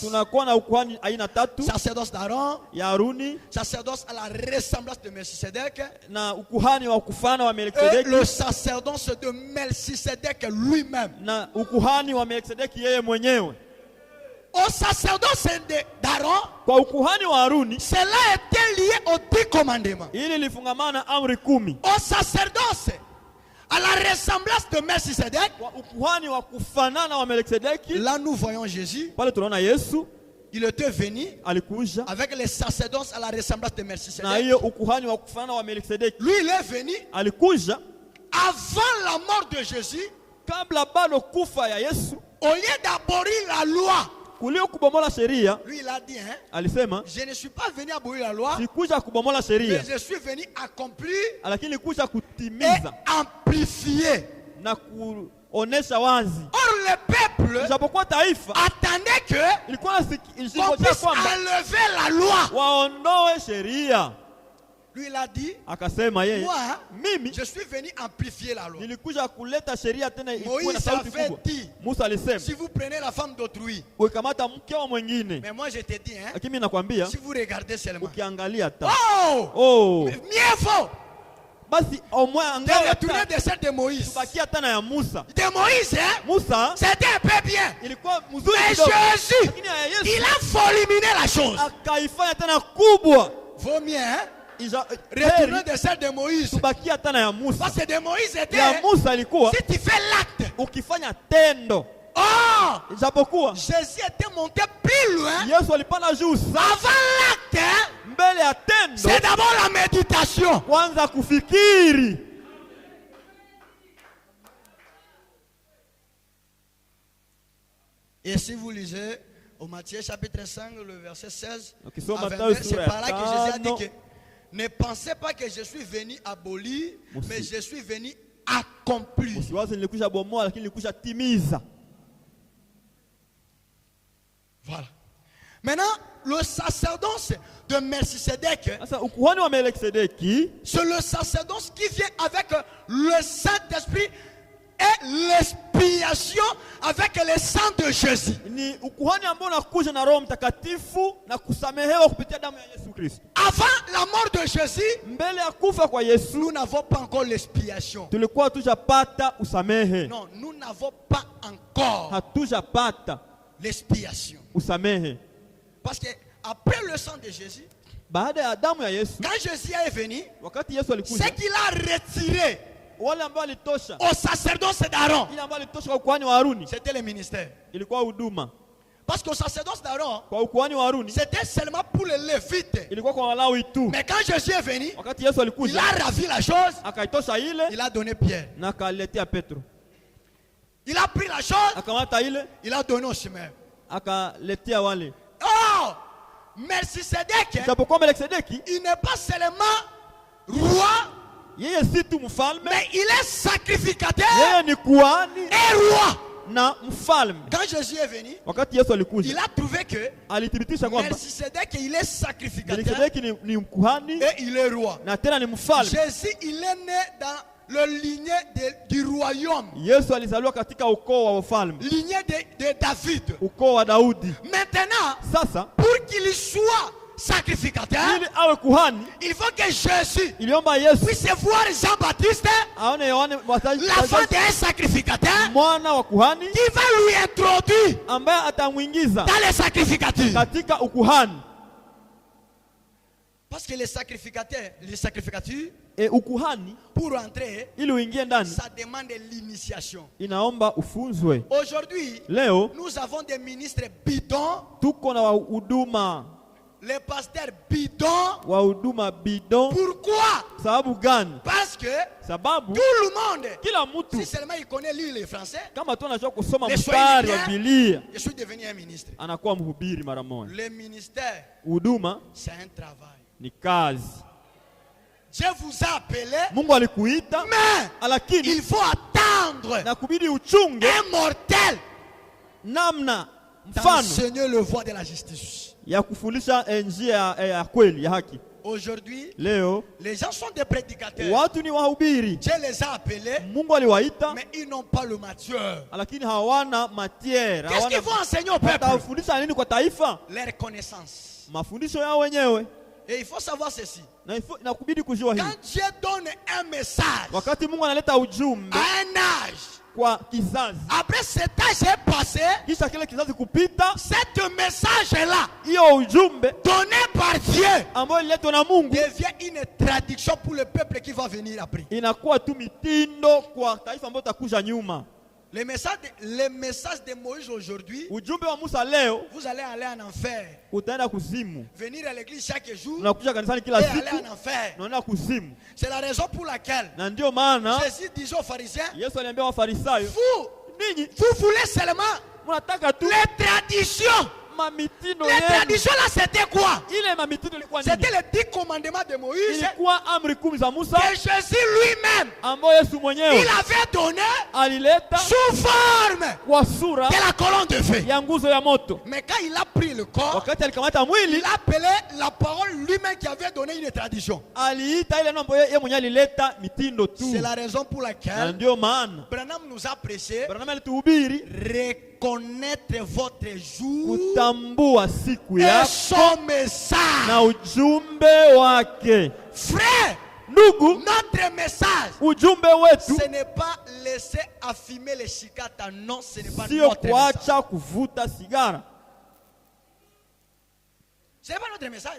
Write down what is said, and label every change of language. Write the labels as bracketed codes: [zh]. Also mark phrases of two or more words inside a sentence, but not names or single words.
[sw] tunakuwa na ukuhani aina 3 [fr] Sacerdoce d'Aaron, [sw] ya Haruni [fr] sacerdoce à la ressemblance de Melchisedec, [sw] na ukuhani wa kufana wa [fr] et [sw] Melkisedeki [fr] le sacerdoce de Melchisedec lui-même. [sw] na ukuhani wa Melkisedeki yeye mwenyewe. [fr] Au sacerdoce d'Aaron, [sw] Kwa ukuhani wa Haruni [fr] cela était lié aux 10 commandements. [sw] ili lifungamana amri 10. [fr] Au sacerdoce, à la ressemblance de Melchisedec, [sw] Kwa ukuhani wa kufanana wa Melkisedeki, [fr] là nous voyons Jésus. [sw] pale tunaona Yesu [fr] Il était venu [sw] alikuja [fr] avec les sacerdoces à la ressemblance de [sw] na [fr] Melchisedec. [sw] hiyo ukuhani wa kufanana wa Melkisedeki. [fr] Lui, il est venu [sw] Alikuja [fr] avant la mort de Jésus. [sw] kabla bado kufa ya Yesu, [fr] Au lieu d'abolir la loi, [sw] kulio kubomola sheria. [fr] lui, il a dit, hein, [sw] Alisema [fr] je ne suis pas venu abolir la loi, [sw] sikuja kubomola sheria, [fr] mais je suis venu accomplir [sw] lakini kuja [fr] et [sw] kutimiza [fr] amplifier. [sw] na kuonesha wazi. [fr] Or, le peuple [sw] Ijapokuwa taifa [fr] attendait que [sw] ilikuwa [fr] qu'on [sw] ilingojea [fr] puisse [sw] kwamba [fr] enlever la loi. [sw] waondoe sheria. [fr] Lui, il a dit, [sw] Akasema yeye, [fr] moi, [sw] mimi [fr] je suis venu amplifier la loi. [sw] nilikuja kuleta sheria tena ikuwe na [fr] Moïse [sw] sauti [fr] avait [sw] kubwa. [fr] dit, [sw] Musa alisema [fr] si vous prenez la femme d'autrui, [sw] ukikamata mke wa mwingine, [fr] mais moi je te dis, hein, [sw] lakini mimi nakwambia [fr] si vous regardez seulement, [sw] ukiangalia ta oh, oh, [fr] mieux vaut [sw] basi omwe [fr] de [sw] angalia [fr] retourner [sw] ta [fr] de celle de Moïse. [sw] tubakia tena ya Musa. [fr] De Moïse, hein, [sw] Musa [fr] c'était un peu bien. [sw] ilikuwa mzuri [fr] Mais [sw] kidogo, [fr] Jésus, [sw] lakini ya Yesu [fr] il a voluminé la chose. [sw] akaifanya tena kubwa. [fr] Vaut mieux, hein, [sw] Ija- [fr] retourner [sw] heri [fr] de celle de Moïse. [sw] tubakia tena ya Musa. [fr] Parce que de Moïse [sw] Ya [fr] était, [sw] Musa ilikuwa [fr] si tu fais l'acte, [sw] ukifanya tendo, oh, ijapokuwa [fr] Jésus était monté plus loin. [sw] Yesu alipanda juu sana [fr] Avant l'acte, hein, [sw] mbele ya tendo, [fr] c'est d'abord la méditation. [sw] kwanza kufikiri. [fr] Et si vous lisez au Matthieu chapitre 5, le verset 16, [sw] Ukisoma [fr] à [sw] Mathayo [fr] 22, c'est [sw] sura [fr] par là [sw] ya [fr] que Jésus a dit [sw] 5 [fr] que Ne pensez pas que je suis venu abolir, Merci. mais je suis venu accomplir. [sw] Usiwaze nilikwisha bomoa, lakini nilikwisha timiza. [fr] Voilà. Maintenant, le sacerdoce de Melchisedec, [sw] Sasa ukuhani wa Melkisedeki [fr] c'est le sacerdoce qui vient avec le Saint-Esprit et l'expiation avec le sang de Jésus. [sw] ni ukuhani ambao unakuja na Roho Mtakatifu na kusamehewa kupitia damu ya Yesu Kristo. [fr] Avant la mort de Jésus, [sw] Mbele ya kufa kwa Yesu [fr] nous n'avons pas encore l'expiation. [sw] tulikuwa tujapata usamehe. [fr] Non, nous n'avons pas encore [sw] Hatujapata [fr] l'expiation. [sw] usamehe. [fr] Parce que après le sang de Jésus, [sw] Baada ya damu ya Yesu, [fr] quand Jésus est venu, [sw] wakati Yesu [fr] ce [sw] alikuja, [fr] qu'il a retiré [sw] wale ambao alitosha, [fr] au sacerdoce d'Aaron, [sw] ile ambao alitosha kwa ukuhani wa Haruni [fr] c'était le ministère. [sw] ilikuwa huduma. [fr] Parce qu'au sacerdoce d'Aaron, [sw] Kwa ukuhani wa Haruni [fr] c'était seulement pour les Lévites. [sw] ilikuwa kwa Walawi tu. [fr] Mais quand Jésus est venu, [sw] Wakati Yesu [fr] il [sw] alikuja, [fr] a ravi la chose, [sw] akaitosha ile [fr] il a donné Pierre. [sw] na akaletea Petro. [fr] Il a pris la chose, [sw] Akamata ile [fr] il a donné au Shimei. [sw] akaletea wale. [fr] Oh, Melchisedec, [sw] Japokuwa Melkisedeki [fr] il n'est pas seulement roi, [sw] yeye si tu mfalme, [fr] mais il est sacrificateur [sw] yeye ni kuhani [fr] et roi. [sw] na mfalme. [fr] Quand Jésus est venu, [sw] Wakati Yesu alikuja, [fr] il a trouvé que [sw] alithibitisha kwamba [fr] Melchisedec, il est sacrificateur [sw] Melkisedeki ni mkuhani [fr] et il est roi. [sw] na tena ni mfalme. [fr] Jésus, il est né dans le lignée du royaume, [sw] Yesu alizaliwa katika ukoo wa ufalme, [fr] lignée de David. [sw] ukoo wa Daudi. [fr] Maintenant, [sw] Sasa [fr] pour qu'il soit sacrificateur, [sw] ili awe kuhani, [fr] il faut que Jésus [sw] iliomba Yesu [fr] puisse voir Jean-Baptiste, [sw] aone Yohane [fr] l'enfant d'un sacrificateur, [sw] mwana wa kuhani [fr] qui va lui introduire [sw] ambaye atamwingiza [fr] dans les sacrificatures. [sw] katika ukuhani. [fr] Parce que les sacrificatures, [sw] Ukuhani [fr] pour entrer, [sw] ili uingie ndani [fr] ça demande l'initiation. [sw] inaomba ufunzwe. [fr] Aujourd'hui, [sw] Leo [fr] nous avons des ministres bidons, [sw] tuko na wahuduma [fr] les pasteurs bidons. [sw] wahuduma bidon. [fr] Pourquoi? [sw] Sababu gani? [fr] Parce que [sw] Sababu [fr] tout le monde, [sw] kila mtu [fr] si seulement il connaît lire le français, [sw] kama tu anajua kusoma [fr] Les [sw] mstari wa Swahili Biblia [fr] je suis devenu un ministre. [sw] anakuwa mhubiri mara moja. [fr] Le ministère, [sw] Huduma [fr] c'est un travail. [sw] ni kazi. [fr] Dieu vous a appelé, [sw] Mungu alikuita, [fr] mais [sw] lakini [fr] il faut attendre [sw] na kubidi uchunge [fr] un mortel [sw] namna mfano [fr] d'enseigner le voie de la justice. [sw] ya kufundisha njia ya kweli ya haki. [fr] Aujourd'hui, [sw] Leo [fr] les gens sont des prédicateurs. [sw] watu ni wahubiri, [fr] Dieu les a appelés, [sw] Mungu aliwaita, [fr] mais ils n'ont pas le matière. [sw] lakini hawana matière, [fr] Qu'est-ce qu'ils vont enseigner au peuple? [sw] watafundisha nini kwa taifa? [fr] Leur connaissance. [sw] Mafundisho yao wenyewe. [fr] Et il faut savoir ceci. [sw] Na kubidi kujua hili. [fr] Quand Dieu donne un message [sw] Wakati Mungu analeta ujumbe [fr] à un âge, [sw] kwa kizazi, [fr] après cet âge est passé, [sw] kisha kile kizazi kupita, [fr] ce message-là, [sw] hiyo ujumbe [fr] donné par Dieu, [sw] ambayo ililetwa na Mungu [fr] devient une traduction pour le peuple qui va venir après. [sw] inakuwa tu mitindo kwa taifa ambayo takuja nyuma. [fr] Les messages de Moïse aujourd'hui, [sw] Ujumbe wa Musa leo [fr] vous allez aller en enfer. [sw] utaenda kuzimu. [fr] Venir à l'église chaque jour [sw] Unakuja kanisani [fr] et [sw] kila [fr] aller [sw] siku [fr] en enfer. [sw] unaenda kuzimu. [fr] C'est la raison pour laquelle [sw] Na ndio maana [fr] Jésus disait aux pharisiens, [sw] Yesu aliambia Wafarisayo, [fr] vous [sw] ninyi [fr] voulez seulement [sw] mnataka tu [fr] les traditions. [sw] mamitindo [fr] Les [sw] yenu. [fr] traditions là, c'était quoi? [sw] Ile mamitindo ilikuwa nini? [fr] C'était les 10 commandements de Moïse [sw] Ilikuwa amri 10 za Musa [fr] que Jésus lui-même, [sw] ambayo Yesu mwenyewe [fr] il avait donné [sw] alileta [fr] sous forme [sw] kwa sura [fr] de la colonne de feu. [sw] ya nguzo ya moto. [fr] Mais quand il a pris le corps, [sw] Wakati alikamata mwili, [fr] il a appelé la parole lui-même qui avait donné une tradition. [sw] aliita ile mambo yeye mwenyewe alileta mitindo tu. [fr] C'est la raison pour [sw] Na [fr] laquelle [sw] ndio maana [fr] Branham nous a prêché [sw] Branham alituhubiri [fr] reconnaître votre jour [sw] kutambua siku [fr] et [sw] yako [fr] son message. [sw] na ujumbe wake. [fr] Frère, [sw] Ndugu, [fr] notre message, [sw] ujumbe wetu [fr] ce n'est pas laisser affumer les chicatas. Non, ce n'est pas [sw] sio [fr] notre message. [sw] kuacha kuvuta sigara. [fr] Ce n'est pas notre message.